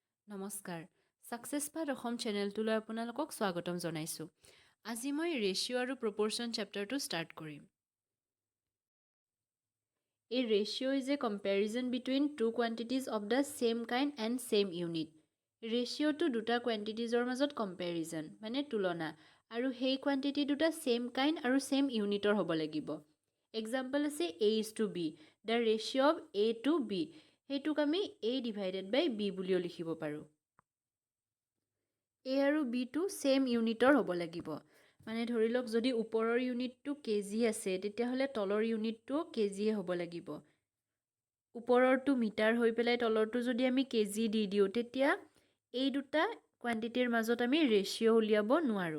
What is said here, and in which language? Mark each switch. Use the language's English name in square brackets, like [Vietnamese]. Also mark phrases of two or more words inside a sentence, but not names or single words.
[Assamese] নমস্কাৰ সাকসেছ পাথ অসম চেনেলটোলৈ আপোনালোকক স্বাগতম জনাইছোঁ। আজি মই [English] ratio and proportion chapter [Assamese] ষ্টাৰ্ট কৰিম। [English] A ratio is a comparison between two quantities of the same kind and same unit. [Assamese] ৰেচিঅ'টো দুটা কোৱান্টিটিজৰ মাজত কম্পেৰিজন মানে তুলনা আৰু সেই কোৱান্টিটি দুটা [English] same kind [Assamese] আৰু [English] same unit [Assamese] হ'ব লাগিব। এক্সাম্পল আছে A:B, [English] the ratio of A to B. [Assamese] সেইটোক আমি [English] A divided by B [Assamese] বুলিও লিখিব পাৰোঁ। A আৰু B টো [English] same unit [Assamese] হ'ব লাগিব। মানে ধৰি লওক যদি ওপৰৰ ইউনিটটো কেজি আছে তেতিয়াহ'লে তলৰ ইউনিটটো কেজিয়ে হ'ব লাগিব। ওপৰৰটো মিটাৰ হৈ পেলাই তলৰটো যদি আমি কেজি দি দিওঁ তেতিয়া এই দুটা কোৱান্টিটিৰ মাজত আমি ৰেচিঅ' উলিয়াব নোৱাৰোঁ।